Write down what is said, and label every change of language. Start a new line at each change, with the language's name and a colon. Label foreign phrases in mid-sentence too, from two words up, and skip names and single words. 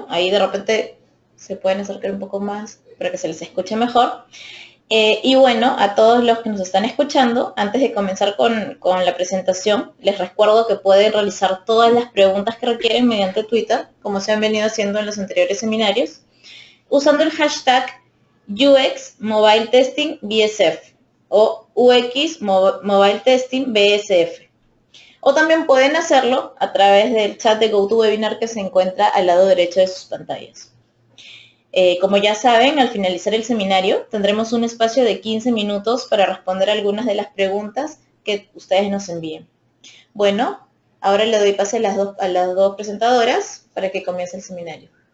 Spanish: Ahí de repente se pueden acercar un poco más para que se les escuche mejor. Y bueno, a todos los que nos están escuchando, antes de comenzar con la presentación, les recuerdo que pueden realizar todas las preguntas que requieren mediante Twitter, como se han venido haciendo en los anteriores seminarios, usando el hashtag UX Mobile Testing BSF o UX Mobile Testing BSF. O también pueden hacerlo a través del chat de GoToWebinar que se encuentra al lado derecho de sus pantallas. Como ya saben, al finalizar el seminario tendremos un espacio de 15 minutos para responder algunas de las preguntas que ustedes nos envíen. Bueno, ahora le doy pase a las dos presentadoras para que comience el seminario.